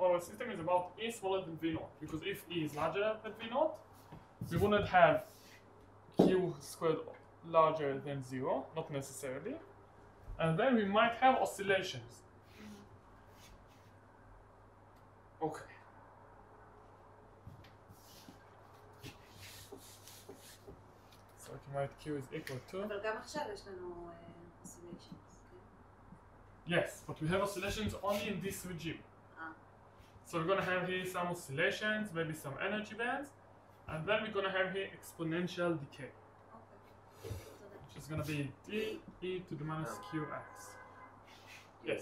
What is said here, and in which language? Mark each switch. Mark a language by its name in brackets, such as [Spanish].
[English] Our system is about E smaller than V naught because if E is larger than V naught, we wouldn't have Q squared larger than 0, not necessarily, and then we might have oscillations. Okay. So I can write Q is equal to. [Hebrew] אבל גם עכשיו יש לנו oscillations, כן? [English] Yes, but we have oscillations only in this regime. So we're gonna have here some oscillations, maybe some energy bands, and then we're gonna have here exponential decay, [Hebrew] אוקיי. תודה. [English] which is gonna be d e to the minus qx. Yes.